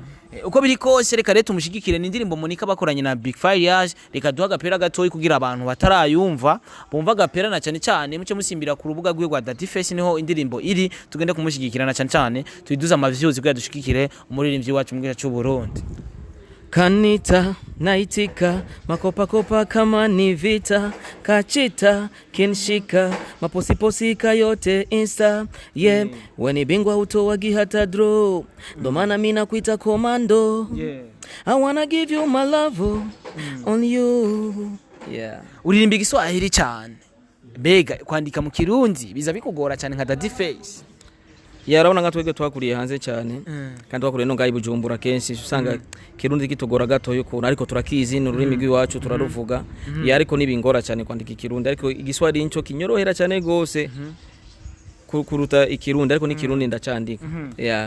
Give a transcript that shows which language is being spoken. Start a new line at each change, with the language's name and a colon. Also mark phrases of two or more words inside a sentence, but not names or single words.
Rundi: uko biri kose reka rero tumushigikire n'indirimbo Monica bakoranye na Big Farious reka duha agapera gatoyi kugira abantu batarayumva bumva agapera na cyane cyane muce musimbira ku rubuga rwe rwa Daddy Fresh niho indirimbo iri tugende kumushigikira na cyane cyane tuyiduza amaviews kugira dushigikire umuririmbyi wacu mu gihugu cy'u Burundi
Swahili: Kanita naitika makopa kama ni vita kachita kinshika maposiposi yote insta yeah weni bingwa utowagi hata draw ndo maana mimi nakuita commando
English: I wanna give you my love on you yeah
Rundi: uririmba igiswahili cyane bega kwandika mu kirundi biza bikugora cyane nka Daddy Fresh yarabona ngatwege twakuriye hanze cyane kandi twakuriye no ngayi Bujumbura kenshi usanga kirundi kitugora gato yuko ariko turakizi n'ururimi rw'iwacu turaruvuga ya ariko nibingora cyane kwandika ikirundi ariko igiswahili inco kinyorohera cyane gose kuruta ikirundi ariko n'ikirundi ndacandika yeah